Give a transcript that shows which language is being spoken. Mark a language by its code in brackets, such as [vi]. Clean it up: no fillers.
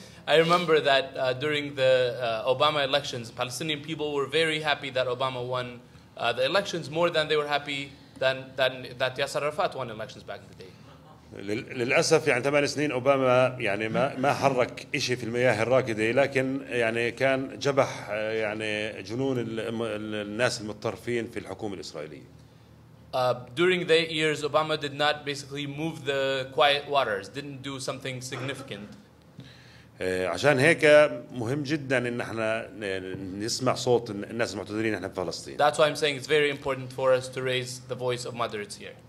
[en] I remember that during the Obama elections, Palestinian people were very happy that Obama won the elections more than they were happy that Yasser Arafat won elections back in the day. [ar] للأسف يعني 8 سنين أوباما يعني ما حرك شيء في المياه الراكدة، لكن يعني كان جبح يعني جنون الناس المتطرفين في الحكومة الإسرائيلية. [en] During the 8 years, Obama did not basically move the quiet waters, didn't do something significant. [ar] عشان هيك مهم جدا ان احنا نسمع صوت الناس المعتدلين احنا في فلسطين. [en] That's why I'm saying it's very important for us to raise the voice of moderates here.